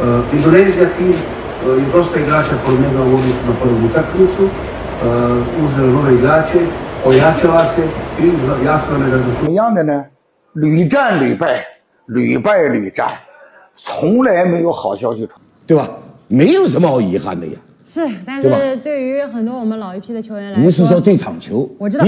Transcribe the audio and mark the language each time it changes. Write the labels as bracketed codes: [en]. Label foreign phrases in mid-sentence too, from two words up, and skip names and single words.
[hr] Indonezija tim i dosta igrača promijenila u odnosu na prvu utakmicu, uzeli nove igrače, ojačala se i jasno je da [zh] 一样的呢，屡战屡败，屡败屡战，从来没有好消息传，对吧？没有什么好遗憾的呀。是，但是对于很多我们老一批的球员来说，你是说这场球，我知道